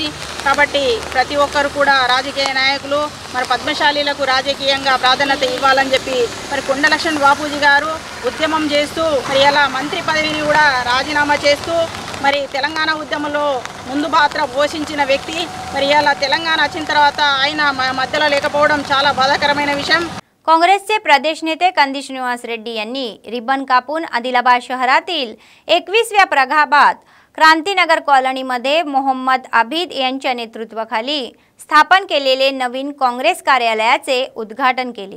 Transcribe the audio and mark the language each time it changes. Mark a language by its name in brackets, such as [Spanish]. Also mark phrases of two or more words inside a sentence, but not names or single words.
[Telugu] కాబట్టి ప్రతి ఒక్కరు కూడా రాజకీయ నాయకులు మరి పద్మశాలీలకు రాజకీయంగా ప్రాధాన్యత ఇవ్వాలని చెప్పి మరి కొండ లక్ష్మణ బాపూజీ గారు ఉద్యమం చేస్తూ మరి అలా మంత్రి పదవిని కూడా రాజీనామా చేస్తూ మరి తెలంగాణ ఉద్యమంలో ముందు పాత్ర పోషించిన వ్యక్తి। మరి అలా తెలంగాణ వచ్చిన తర్వాత ఆయన మధ్యలో లేకపోవడం చాలా బాధాకరమైన విషయం। [Marathi] काँग्रेसचे प्रदेश नेते कंदी श्रीनिवास रेड्डी यांनी रिबन कापून आदिलाबाद शहरातील 21व्या प्रभागात क्रांतीनगर कॉलनीमध्ये मोहम्मद आबिद यांच्या नेतृत्वाखाली स्थापन केलेले नवीन काँग्रेस कार्यालयाचे उद्घाटन केले।